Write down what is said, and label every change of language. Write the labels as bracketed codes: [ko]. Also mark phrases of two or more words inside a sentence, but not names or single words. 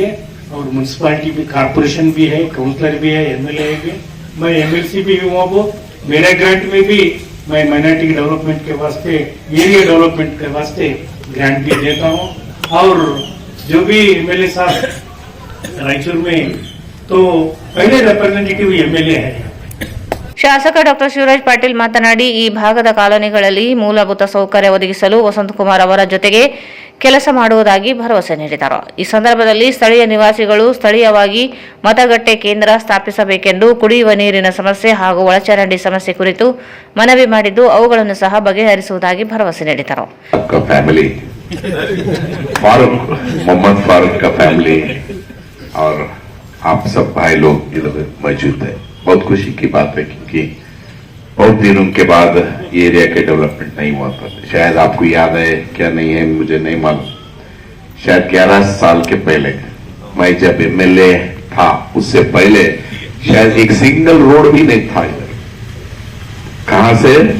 [hi] और म्यूनसिपालिटी भी, कारपोरेशन भी है, काउंसलर भी है, एमएलए भी, मैं एमएलसी भी हूँ। अब मेरे ग्रांट में भी मैं [en] minority development [hi] के वास्ते, [en] area development [hi] के वास्ते ग्रांट भी देता हूँ। और जो भी एमएलए साहब रायचूर में, तो पहले [en] representative MLA [hi] है। [kn] ಶಾಸಕ ಡಾಕ್ಟರ್ ಶಿವರಾಜ್ ಪಾಟೀಲ್ ಮಾತನಾಡಿ, ಈ ಭಾಗದ ಕಾಲೋನಿಗಳಲ್ಲಿ ಮೂಲಭೂತ ಸೌಕರ್ಯ ಒದಗಿಸಲು ವಸಂತಕುಮಾರ್ ಅವರ ಜೊತೆಗೆ ಕೆಲಸ ಮಾಡುವುದಾಗಿ ಭರವಸೆ ನೀಡಿದರು. ಈ ಸಂದರ್ಭದಲ್ಲಿ ಸ್ಥಳೀಯ ನಿವಾಸಿಗಳು ಸ್ಥಳೀಯವಾಗಿ ಮತಗಟ್ಟೆ ಕೇಂದ್ರ ಸ್ಥಾಪಿಸಬೇಕೆಂದು, ಕುಡಿಯುವ ನೀರಿನ ಸಮಸ್ಯೆ ಹಾಗೂ ಒಳಚರಂಡಿ ಸಮಸ್ಯೆ ಕುರಿತು ಮನವಿ ಮಾಡಿದ್ದು, ಅವುಗಳನ್ನು ಸಹ ಬಗೆಹರಿಸುವುದಾಗಿ ಭರವಸೆ ನೀಡಿದರು. [hi] आप सब भाई लोग इधर मौजूद है, बहुत खुशी की बात है, क्योंकि बहुत दिनों के बाद ये एरिया के डेवलपमेंट नहीं हुआ था। शायद आपको याद है, क्या नहीं है मुझे नहीं मालूम, शायद 11 साल के पहले मैं जब एमएलए था, उससे पहले शायद एक [en] single road [hi] भी नहीं था इधर।